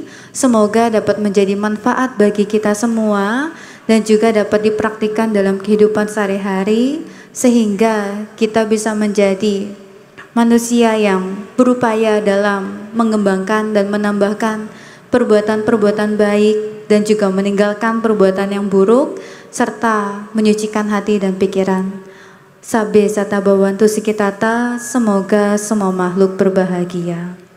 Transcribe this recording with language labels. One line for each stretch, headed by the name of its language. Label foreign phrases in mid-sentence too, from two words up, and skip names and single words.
Indonesian: Semoga dapat menjadi manfaat bagi kita semua dan juga dapat dipraktikkan dalam kehidupan sehari-hari sehingga kita bisa menjadi manusia yang berupaya dalam mengembangkan dan menambahkan perbuatan-perbuatan baik dan juga meninggalkan perbuatan yang buruk serta menyucikan hati dan pikiran.
Pali: Sabe sata bawantu sikitata,
Indonesian: semoga semua makhluk berbahagia.